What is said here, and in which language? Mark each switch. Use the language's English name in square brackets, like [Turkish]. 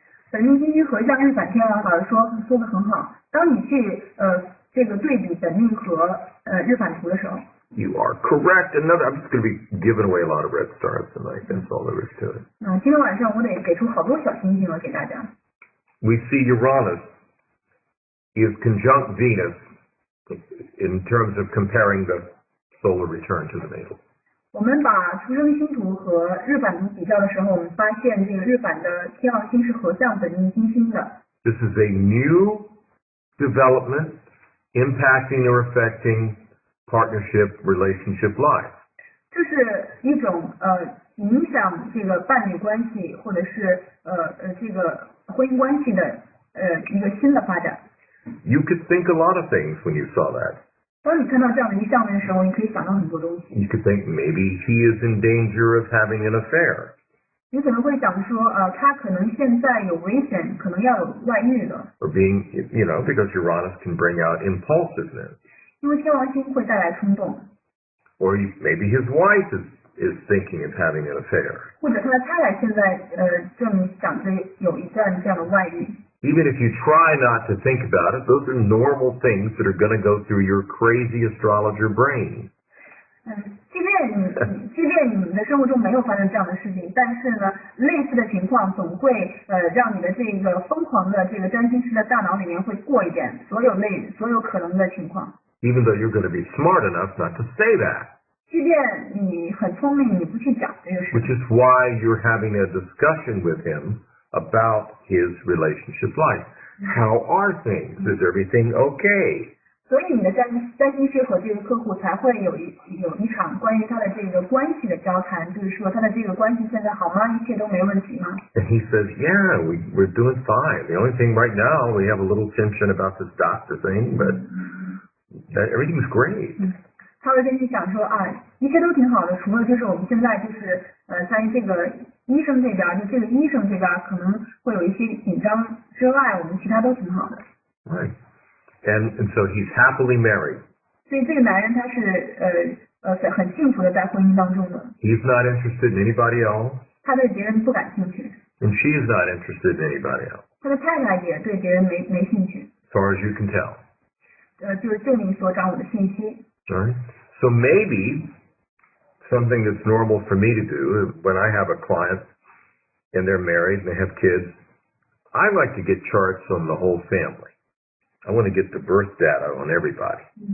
[Chinese] 本命金星合相日反天王，老师说的很好。当你去这个对比本命和日反图的时候。 [English] You are correct. I'm just going to be giving away a lot of red stars tonight. That's all there is to it. [Chinese] 今天晚上我得给出好多小星星了给大家。 [English] We see Uranus is conjunct Venus in terms of comparing the solar return to the natal. [Chinese] 我们把出生星图和日反图比较的时候，我们发现这个日反的天王星是合相本命金星的。 [English] This is a new development impacting or affecting partnership relationship life. [Chinese] 这是一种影响这个伴侣关系或者是这个婚姻关系的一个新的发展。 [English] You could think a lot of things when you saw that. [Chinese] 当你看到这样的一项目的时候，你可以想到很多东西。 [English] You could think maybe he is in danger of having an affair. [Chinese] 你可能会想说，他可能现在有危险，可能要有外遇了。 [English] Or being, because Uranus can bring out impulsiveness. [Chinese] 因为天王星会带来冲动。 [English] Or maybe his wife is thinking of having an affair. [Chinese] 或者他的太太现在正想着有一段这样的外遇。 [English] Even if you try not to think about it, those are normal things that are going to go through your crazy astrologer brain. [Chinese] 即便你的生活中没有发生这样的事情，但是呢，类似的情况总会让你的这个疯狂的这个占星师的大脑里面会过一遍所有可能的情况。 [English] Even though you're going to be smart enough not to say that. [Chinese] 即便你很聪明，你不去讲这个事。 [English] Which is why you're having a discussion with him about his relationship life. How are things? Is everything okay? [Chinese] 所以你的占星师和这个客户才会有一场关于他的这个关系的交谈，就是说他的这个关系现在好吗？一切都没问题吗？ [English] And he says, yeah, we're doing fine. The only thing right now, we have a little tension about this doctor thing, but everything's great. [Chinese] 他会跟你讲说啊，一切都挺好的，除了就是我们现在就是在这个医生这边，就这个医生这边可能会有一些紧张之外，我们其他都挺好的。 [English] Right. And so he's happily married. [Chinese] 所以这个男人他是很幸福的在婚姻当中的。 [English] He's not interested in anybody else. [Chinese] 他对别人不感兴趣。 [English] And she's not interested in anybody else. [Chinese] 他的太太也对别人没兴趣。 [English] As far as you can tell. [Chinese] 就你所掌握的信息。 [English] All right. So maybe something that's normal for me to do when I have a client and they're married and they have kids, I like to get charts on the whole family. I want to get the birth data on everybody.